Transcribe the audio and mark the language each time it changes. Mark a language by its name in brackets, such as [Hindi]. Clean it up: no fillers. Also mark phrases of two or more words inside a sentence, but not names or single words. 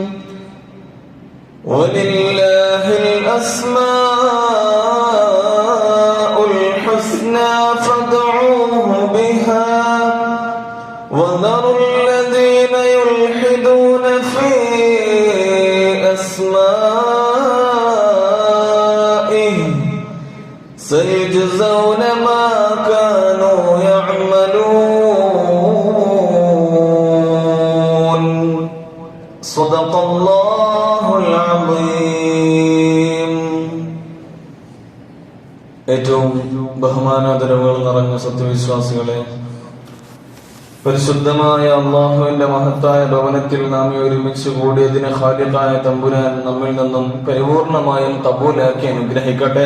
[Arabic] ولله الأسماء الحسنى فادعوه بها وذروا الذين يلحدون في أسمائه سيجزون ما كانوا يعملون. صدق الله العظيم. [Malayalam] ഏറ്റവും ബഹുമാനാദരവുകൾ നിറഞ്ഞ സത്യവിശ്വാസികളെ, പരിശുദ്ധമായ അള്ളാഹുവിന്റെ മഹത്തായ ഭവനത്തിൽ നാം ഒരുമിച്ച് കൂടിയതിന് ഖാലിഖായ തമ്പുരാൻ നമ്മിൽ നിന്നും പരിപൂർണമായും കബൂലാക്കി അനുഗ്രഹിക്കട്ടെ.